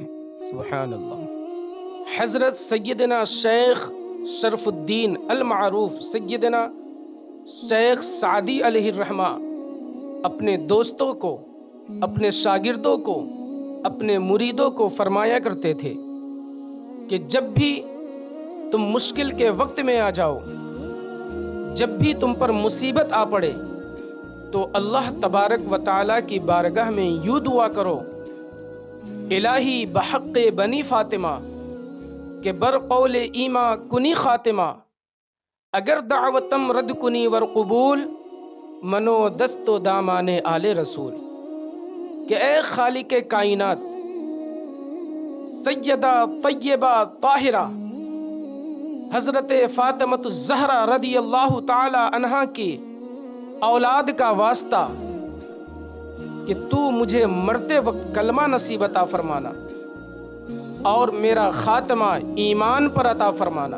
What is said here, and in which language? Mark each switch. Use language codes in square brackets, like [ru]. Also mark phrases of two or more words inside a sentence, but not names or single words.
[ur] سبحان اللہ۔ حضرت سیدنا شیخ شرف الدین المعروف سیدنا شیخ سعدی علیہ الرحمہ اپنے دوستوں کو، اپنے شاگردوں کو، اپنے مریدوں کو فرمایا کرتے تھے کہ جب بھی تم مشکل کے وقت میں آ جاؤ، جب بھی تم پر مصیبت آ پڑے، تو اللہ تبارک و تعالیٰ کی بارگاہ میں یوں دعا کرو، [fa] الہی بحق بنی فاطمہ کہ بر قول ایما کنی خاتمہ، اگر دعوتم رد کنی ور قبول، منو دست و دامان آل رسول۔ [ur] کہ اے خالق کائنات، سیدہ طیبہ طاہرہ حضرت فاطمۃ الزہرا رضی اللہ تعالی عنہا کی اولاد کا واسطہ کہ تو مجھے مرتے وقت کلمہ نصیب عطا فرمانا اور میرا خاتمہ ایمان پر عطا فرمانا۔